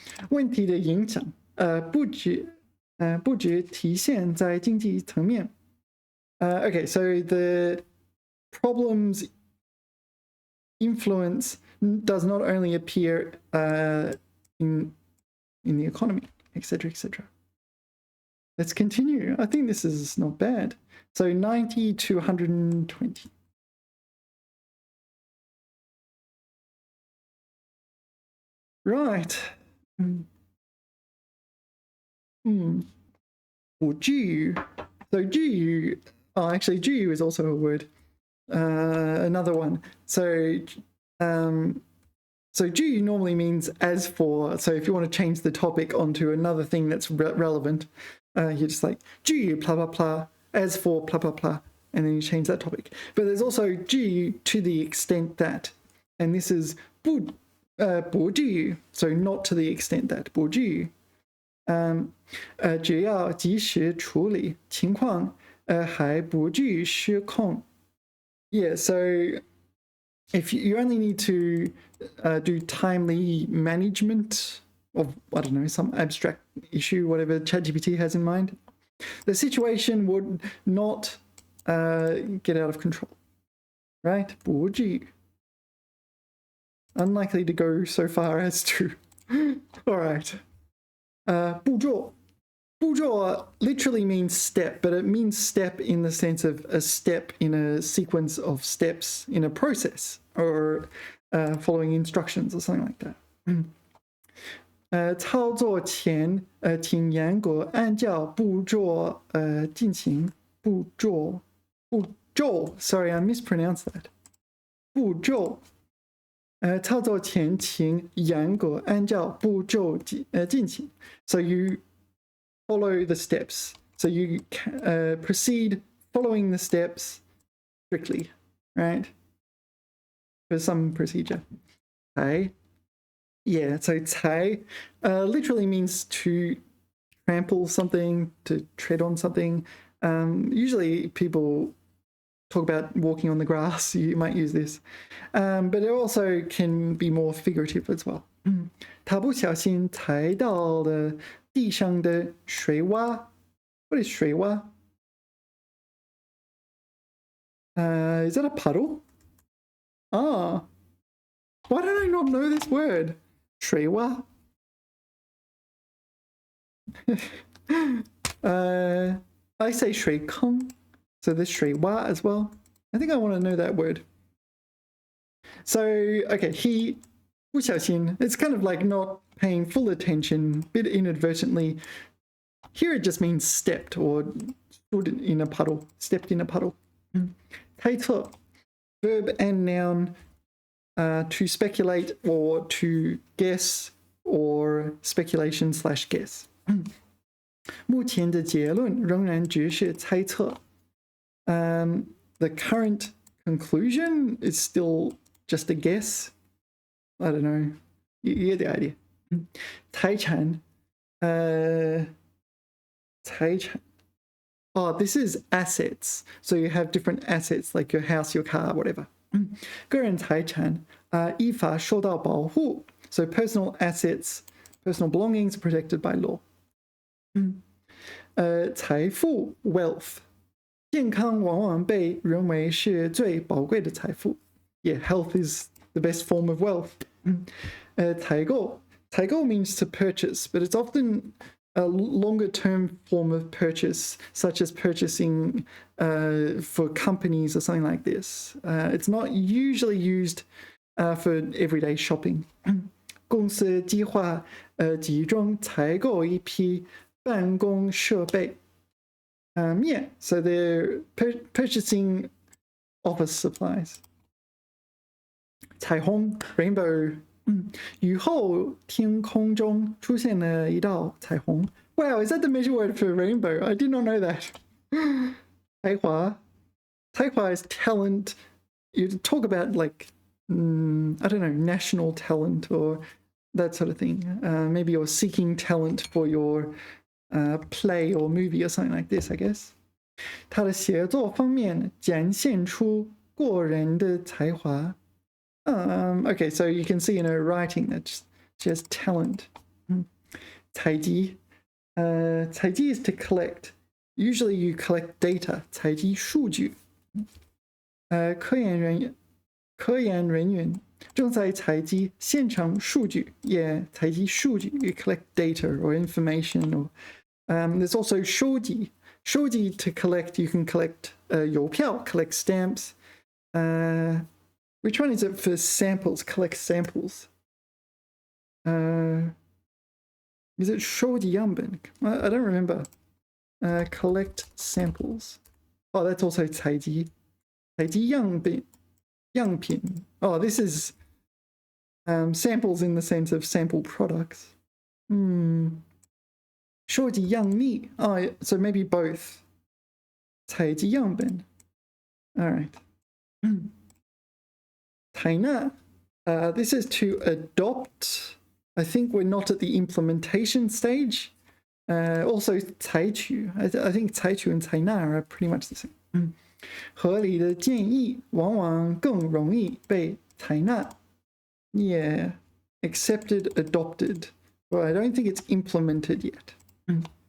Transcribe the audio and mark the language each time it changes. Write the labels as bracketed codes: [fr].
[zh] 问题的影响不止体现在经济层面。 [en] Okay, so the problem's influence does not only appear in the economy, etc., etc. Let's continue. I think this is not bad. So 90 to 120. Right. [zh] 不至于. [en] So 至于, actually 至于 is also a word. Another one. So 至于 normally means as for. So if you want to change the topic onto another thing that's relevant, you're just like 至于 blah blah blah, as for blah blah blah, and then you change that topic. But there's also 至于 to the extent that, and this is 不至于, so not to the extent that, 不至于. [zh] 只要及时处理情况还不至于失控. [en] Yeah, so if you only need to do timely management of, I don't know, some abstract issue, whatever ChatGPT has in mind, the situation would not get out of control, right? [zh] 不至于. [en] Unlikely to go so far as to. All right. 步骤. 步骤 literally means step, but it means step in the sense of a step in a sequence of steps in a process, or following instructions or something like that. [zh] 操作前请严格按照步骤进行。 [en] 步骤 sorry, I mispronounced that. [zh] 步骤 操作前请严格按照步骤进行. [en] So you follow the steps. So you proceed following the steps strictly, right? There's some procedure. 才 Yeah, so 才 literally means to trample something, to tread on something. Usually people talk about walking on the grass, you might use this. But it also can be more figurative as well. [zh] 他不小心踩到了地上的水洼. [en] What is 水洼? Is that a puddle? Ah. Why don't I not know this word? [zh] 水洼. [en] I say 水坑. So there's 水洼 as well. I think I want to know that word. So, okay, he [zh] 不小心. [en] It's kind of like not paying full attention, bit inadvertently. Here it just means stepped or stood in a puddle, stepped in a puddle. 猜测, verb and noun, to speculate or to guess, or speculation / guess. [zh] 目前的结论仍然只是猜测. [en] The current conclusion is still just a guess. I don't know. You get the idea. 财产, 财产. Oh, this is assets. So you have different assets like your house, your car, whatever. [zh] 个人财产依法受到保护. [en] So personal assets, personal belongings are protected by law. 财富 wealth. [zh] 健康往往被认为是最宝贵的财富. [en] Yeah, health is the best form of wealth. 采购 means to purchase, but it's often a longer term form of purchase, such as purchasing for companies or something like this. It's not usually used for everyday shopping. [zh] 公司计划集中采购一批办公设备. [en] Yeah, so they're purchasing office supplies. 彩虹 rainbow. [zh] 雨后天空中出现了一道彩虹. [en] Wow, is that the measure word for rainbow? I did not know that. 才华 is talent. You talk about like, I don't know, national talent or that sort of thing. Maybe you're seeking talent for your play or movie or something like this, I guess. [zh] 他的写作方面展现出过人的才华。 [en] Okay, so you can see in her writing that she has talent. 采集，采集 is to collect. Usually you collect data. [zh] 采集数据。科研人员正在采集现场数据。 [en] Yeah, [zh] 采集数据. [en] You collect data or information. Or there's also 收集. 收集 to collect. You can collect 邮票, collect stamps. Which one is it for samples? Collect samples. Is it [zh] 收集样本? [en] I don't remember. Collect samples. Oh, that's also 采集. [zh] 采集样品. [en] Oh, this is samples in the sense of sample products. [zh] 收集样例. [en] Oh, so maybe both. [zh] 采集样本. [en] All right. 采纳. This is to adopt. I think we're not at the implementation stage. Also 采取. I think 采取 and 采纳 are pretty much the same. [zh] 合理的建议往往更容易被采纳. [en] Yeah, accepted, adopted. Well, I don't think it's implemented yet.